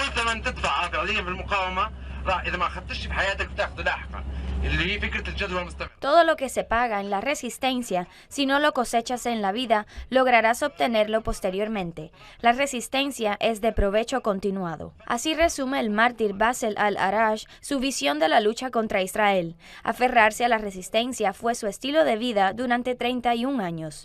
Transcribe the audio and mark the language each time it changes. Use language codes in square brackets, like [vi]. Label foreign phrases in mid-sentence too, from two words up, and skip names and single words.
[ar] ثمن تدفع فعليا في المقاومة راح إذا ما أخذتش في حياتك بتاخذه لاحقا اللي هي فكرة الجدوى المستمرة. [es] Todo lo que se paga en la resistencia, si no lo cosechas en la vida, lograrás obtenerlo posteriormente. La resistencia es de provecho continuado. Así resume el mártir Bassel al-Araj su visión de la lucha contra Israel. Aferrarse a la resistencia fue su estilo de vida durante 31 años.